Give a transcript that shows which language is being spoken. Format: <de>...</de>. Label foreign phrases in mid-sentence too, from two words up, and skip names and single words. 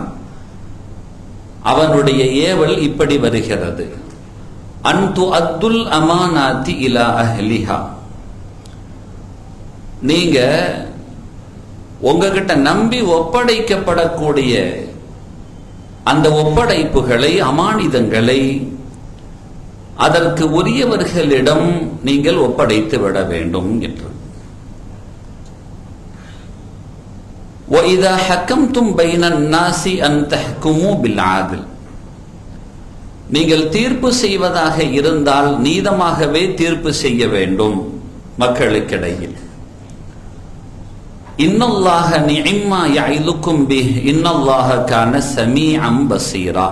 <ta>அவனுடைய ஏவல் இப்படி வருகிறது,</ta> <ar>أن تؤدوا الأمانات إلى أهلها,</ar> <ta>நீங்க உங்ககிட்ட நம்பி ஒப்படைக்கப்படக்கூடிய அந்த ஒப்படைப்புகளை, அமானிதங்களை அதற்கு உரியவர்களிடம் நீங்கள் ஒப்படைத்து விட வேண்டும் என்று.</ta> <ar>وَإِذَا حَكَمْتُمْ بَيْنَ النَّاسِ أَنْ تَحْكُمُوا بِالْعَدْلِ.</ar> <ta>நீங்கள் தீர்ப்பு செய்வதாக இருந்தால் நீதமாகவே தீர்ப்பு செய்ய வேண்டும் மக்களுக்கிடையில்.</ta> <ar>إن الله نعما يعظكم به إن الله كان سميعا بصيرا.</ar>